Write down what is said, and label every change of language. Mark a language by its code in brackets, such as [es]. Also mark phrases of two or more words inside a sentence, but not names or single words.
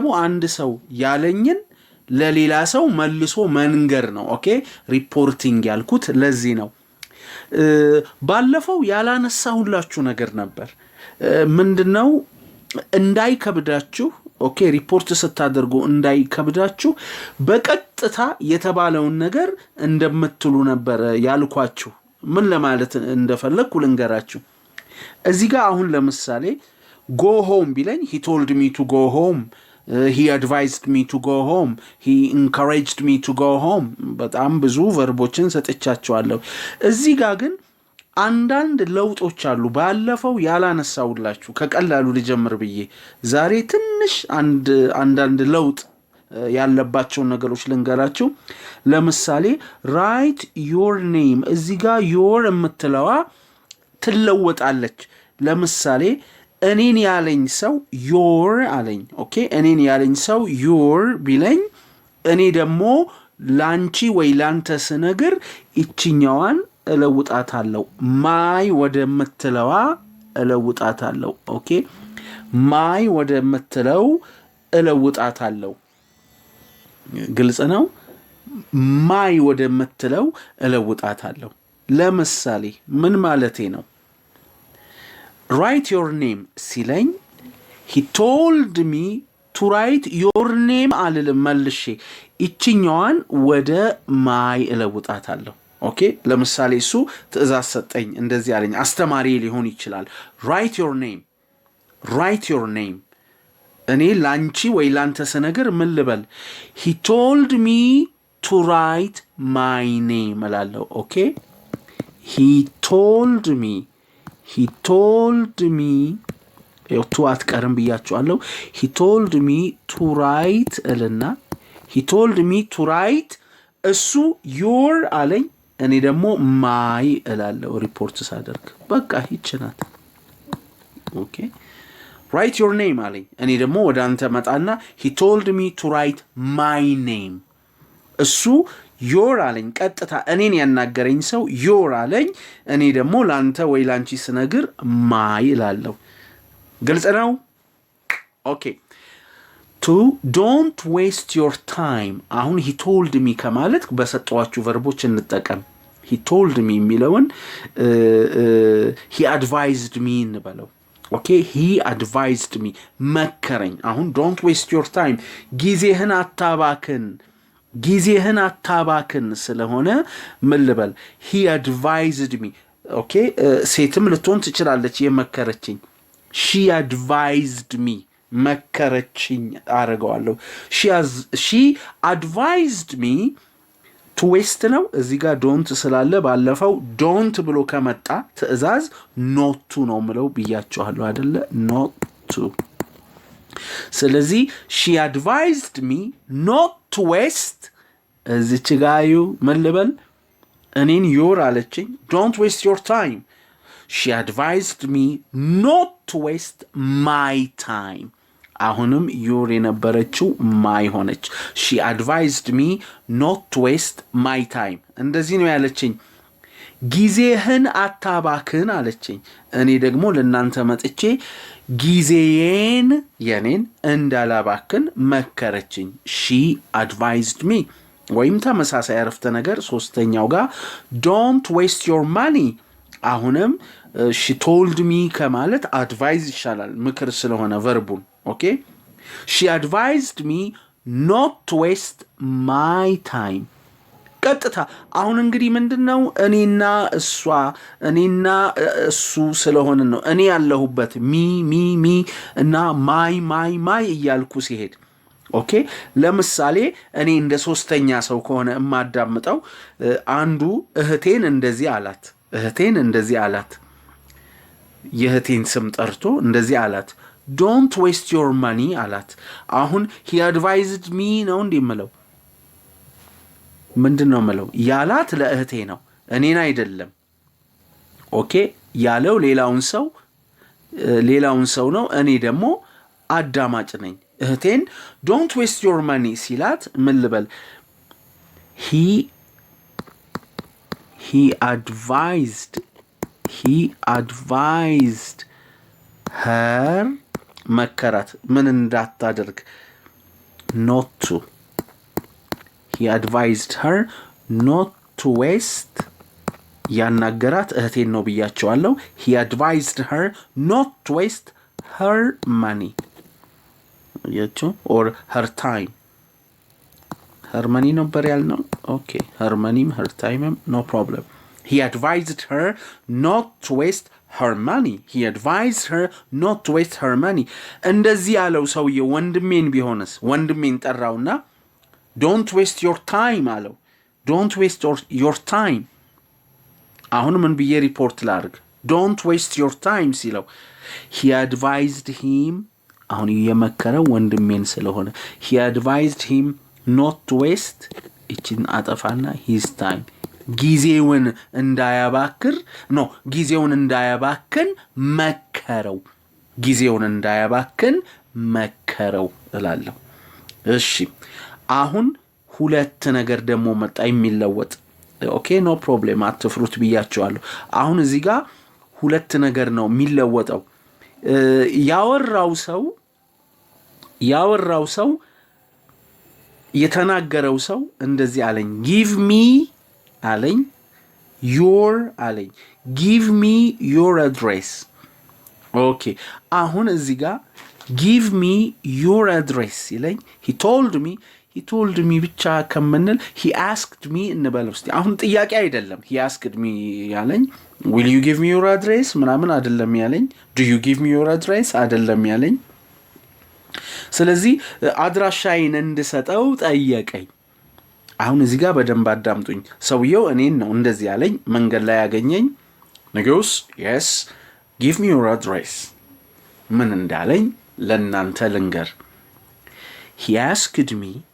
[am] አንድ ሰው ያለኝን ለሌላ ሰው መልሶ መንገር ነው። ኦኬ፣ ሪፖርቲንግ ያልኩት ለዚህ ነው። ባለፈው ያላነሳሁላችሁ ነገር ነበር። ምንድነው? እንዳይከብዳችሁ፣ ኦኬ፣ ሪፖርት ስታደርጉ እንዳይከብዳችሁ በቀጥታ የተባለውን ነገር እንደምትሉ ነበር ያልኳችሁ። ምን ለማለት እንደፈለኩ ልንገራችሁ። እዚህ ጋር አሁን ለምሳሌ [en] go home [am] ቢለኝ [en] he told me to go home, he advised me to go home, he encouraged me to go home። [am] በጣም ብዙ ቨርቦችን ሰጥቻቸዋለሁ። እዚህ ጋር ግን አንዳንድ ለውጦች አሉ። ባለፈው ያላነሳውላችሁ ከቀላሉ ልጀምር ብዬ ዛሬ ትንሽ አንዳንድ ለውጥ ያለባቸውን ነገሮች ልንገራችሁ። ለምሳሌ [en] write your name፣ [am] እዚህ ጋር your የምትለዋ ትለወጣለች። ለምሳሌ እኔን ያለኝ ሰው your አለኝ። ኦኬ፣ እኔን ያለኝ ሰው your ቢለኝ እኔ ደግሞ ላንቺ ወይ ላንተ ስነግር እቺኛዋን እለውጣታለሁ። ማይ ወደምትለዋ እለውጣታለሁ። ኦኬ፣ ማይ ወደምትለው እለውጣታለሁ። ግልጽ ነው። ማይ ወደምትለው እለውጣታለሁ። ለምሳሌ ምን ማለቴ ነው? [en] write your name [am] ሲለኝ [en] he told me to write your name [am] አልልም መልሼ እቺኛዋን ወደ ማይ እለውጣታለሁ። ኦኬ፣ ለምሳሌ እሱ ትእዛዝ ሰጠኝ፣ እንደዚህ አለኝ። አስተማሪ ሊሆን ይችላል። [en] write your name [am] እኔ ላንቺ ወይ ላንተ ስነግር ምን ልበል? [en] he told me to write my name እላለሁ። ኦኬ፣ he told me ቱ [am] አትቀርም ብያችኋለሁ። [en] he told me to write [am] እልና [en] he told me to write [am] እሱ your አለኝ፣ እኔ ደግሞ ማይ እላለሁ ሪፖርት ሳደርግ። በቃ ይችናት። ኦኬ፣ [en] write your name [am] አለኝ፣ እኔ ደግሞ ወደ አንተ መጣና [en] he told me to write my name። [am] እሱ your አለኝ፣ ቀጥታ እኔን ያናገረኝ ሰው your አለኝ፣ እኔ ደግሞ ላንተ ወይ ላንቺ ስነግር ማይ እላለሁ። ግልጽ ነው? ኦኬ፣ [en] to don't waste your time። [am] አሁን [en] he told me [am] ከማለት በሰጠዋችሁ ቨርቦች እንጠቀም። [en] he told me [am] የሚለውን [en] he advised me [am] እንበለው። ኦኬ፣ [en] he advised me [am] መከረኝ። አሁን [en] don't waste your time [am] ጊዜህን አታባክን ስለሆነ ምን ልበል? [en] he advised me። [am] ኦኬ፣ ሴትም ልትሆን ትችላለች የመከረችኝ። [en] she advised me [am] መከረችኝ አረጋዋለሁ። [en] she advised me to waste [am] ነው። እዚህ ጋር don't ስላለ ባለፈው don't ብሎ ከመጣ ትእዛዝ [en] not to [am] ነው ምለው ብያችኋለሁ አይደለ? [en] not to። ስለዚህ she advised me not to waste። [am] እዚች ጋዩ ምን ልበል? [en] እኔን your አለችኝ። don't waste your time። she advised me not to waste my time። አሁንም your የነበረችው my ሆነች። she advised me not to waste my time። [am] እንደዚህ ነው ያለችኝ። ጊዜህን አታባክን አለችኝ። እኔ ደግሞ ለናንተ መጥቼ ጊዜዬን የኔን እንዳላባክን መከረችኝ። [en] she advised me። [am] ወይም ተመሳሳይ አረፍተ ነገር ሶስተኛው ጋር [en] don't waste your money። [am] አሁንም [en] she told me [am] ከማለት advise ይሻላል፣ ምክር ስለሆነ ቨርቡን። ኦኬ፣ [en] she advised me not to waste my time [am] ቀጥታ አሁን እንግዲህ ምንድነው እኔና እሱ ስለሆነ ነው እኔ ያለሁበት ሚ እና ማይ እያልኩ ሲሄድ ኦኬ ለምሳሌ እኔ እንደ ሶስተኛ ሰው ከሆነ እማዳምጠው አንዱ እህቴን እንደዚህ አላት የእህቴን ስም ጠርቶ እንደዚህ አላት [en] don't waste your money [am] አላት አሁን [en] he advised me [am] ነው እንደምለው ምንድነው ማለት ያላት ለእህቴ ነው እኔን አይደለም ኦኬ ያለው ሌላውን ሰው ነው እኔ ደግሞ አዳማጭ ነኝ እህቴን [en] don't waste your money [am] ሲላት ምን ልበል [en] he advised her [am] መከራት ምን እንዳታደርግ [en] not to he advised her not to waste [am] ያናገራት እህቴን ነው ብያቸዋለሁ [en] he advised her not to waste her money or her time her money [am] ነበር ያልነው [en] okay her money her time no problem he advised her not to waste her money he advised her not to waste her money [am] እንደዚህ ያለው ሰውዬ ወንድሜን ቢሆንስ ወንድሜን ጠራውና [en] don't waste your time አለው don't waste your time [am] አሁን ምን ብዬ ሪፖርት ላድርግ [en] don't waste your time ሲለው he advised him [am] አሁን የመከረው ወንድሜን ስለሆነ [en] he advised him not to waste [am] እቺን አጠፋና [en] his time ጊዜውን [am] እንዳያባክን መከረው እላለሁ እሺ አሁን ሁለት ነገር ደግሞ መጣ የሚለወጥ ኦኬ ኖ ፕሮብሌም አትፍሩት ብያቸዋለሁ አሁን እዚህ ጋር ሁለት ነገር ነው የሚለወጠው ያወራው ሰው የተናገረው ሰው እንደዚህ አለኝ [en] give me [am] አለኝ [en] give me your address [am] ኦኬ አሁን እዚህ ጋር [en] give me your address [am] ይለኝ [en] he told me [am] ብቻ ከመንል [en] he asked me [am] እንበለው እስቲ አሁን ጥያቄ አይደለም he asked me ያለኝ [en] will you give me your address [am] ምናምን አይደለም ያለኝ [en] do you give me your address [am] አይደለም ያለኝ ስለዚህ አድራሻዬን እንድሰጠው ጠየቀኝ አሁን እዚህ ጋር በደንብ አዳምጡኝ ሰውየው እኔን ነው እንደዚህ ያለኝ መንገድ ላይ ያገኘኝ ንጉስ [en] yes give me your address [am] ምን እንዳለኝ ለእናንተ ልንገር [en] he asked me